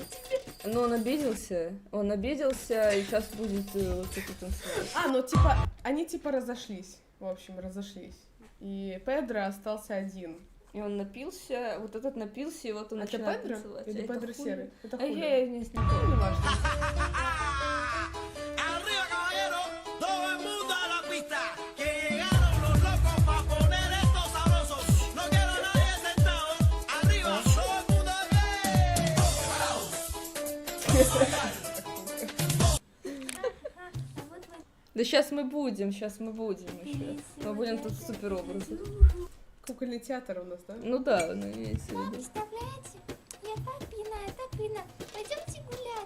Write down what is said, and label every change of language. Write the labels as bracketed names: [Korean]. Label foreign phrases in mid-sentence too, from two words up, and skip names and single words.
[Russian] Но он обиделся, и сейчас будет вот это танцевать. А, ну типа, они типа разошлись. В общем, разошлись. И Педро остался один. И он напился, вот этот напился, и вот он Это начинает Педро? танцевать. Или А это Педро Хулио? серый? Это А Хулио. я не знаю. Ну, неважно. [Spanish] Arriba, caballero, todo el mundo a la pista. Que llegaron los locos para poner esto sabroso. No quiero a nadie sentado. Arriba, todo el mundo [Russian] Да сейчас мы будем еще. Мы будем тут в супер образы. Кукольный театр у нас, да? Ну да, ну имеется в виду. Представляете? Я так пьяна. Пойдемте гулять.